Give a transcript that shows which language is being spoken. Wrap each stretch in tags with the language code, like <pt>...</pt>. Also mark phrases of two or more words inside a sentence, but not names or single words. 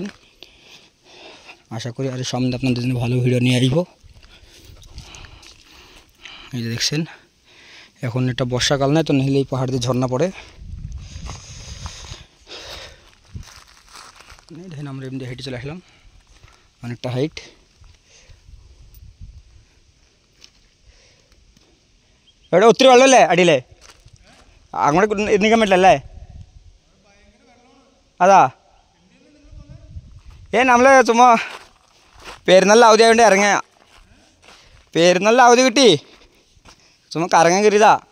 <bn>আশা করি আর সামনে আপনাদের জন্য ভালো ভিডিও নিয়ে আসবো। এই যে দেখছেন, এখন এটা বর্ষাকাল নয় তো, নাহলে এই পাহাড় দিয়ে ঝর্ণা পড়ে। দেখেন আমরা এমনি হেঁটে চলে আসলাম, অনেকটা হাইট।</bn> <ml>എവിടെ ഒത്തിരി വെള്ളമല്ലേ അടിയിലെ? അങ്ങോട്ട് നിൽക്കാൻ പറ്റില്ലല്ലേ? അതാ നമ്മൾ ചുമ്മാ പെരുന്നാളിൽ അവധി ആയതുകൊണ്ട് ഇറങ്ങിയ, പെരുന്നാളിൽ അവധി കിട്ടി ചുമ്മാ കറങ്ങാൻ കയറിയതാ.</ml>